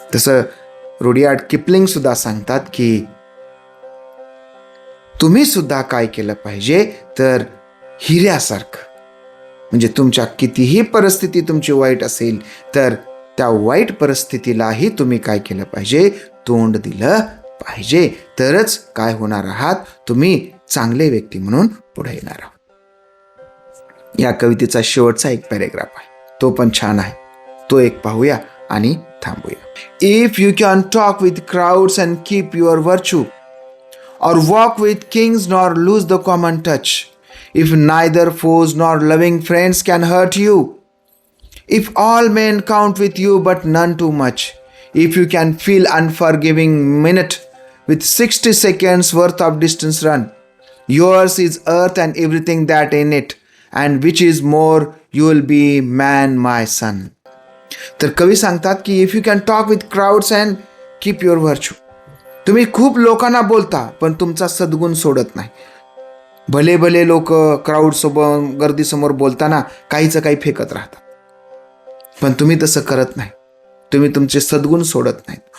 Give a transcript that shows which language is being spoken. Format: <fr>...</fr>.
<mr>तसं Rudyard Kipling सुद्धा सांगतात की तुम्ही सुद्धा काय केलं पाहिजे तर हिऱ्यासारखं, म्हणजे तुमच्या कितीही परिस्थिती तुमची वाईट असेल तर त्या वाईट परिस्थितीलाही तुम्ही काय केलं पाहिजे, तोंड दिलं पाहिजे. तरच काय होणार आहात, तुम्ही चांगले व्यक्ती म्हणून पुढे येणार आहात. या कवितेचा शेवटचा एक पॅरेग्राफ आहे, तो पण छान आहे, तो एक पाहूया आणि थांबूया.</mr> <en>If you can talk with crowds and keep your virtue, or walk with kings nor lose the common touch, if neither foes nor loving friends can hurt you, if all men count with you but none too much, if you can feel unforgiving minute with 60 seconds worth of distance run, yours is earth and everything that in it, and which is more, you will be man my son.</en> <mr>तर कवी सांगतात की</mr> <en>if you can talk with crowds and keep your virtue,</en> <mr>तुम्ही खूप लोकांना बोलता पण तुमचा सद्गुण सोडत नाही. भले भले लोक क्राऊड सोबत गर्दीसमोर बोलताना काहीचं काही फेकत राहतात, पण तुम्ही तसं करत नाही, तुम्ही तुमचे सद्गुण सोडत नाहीत.</mr>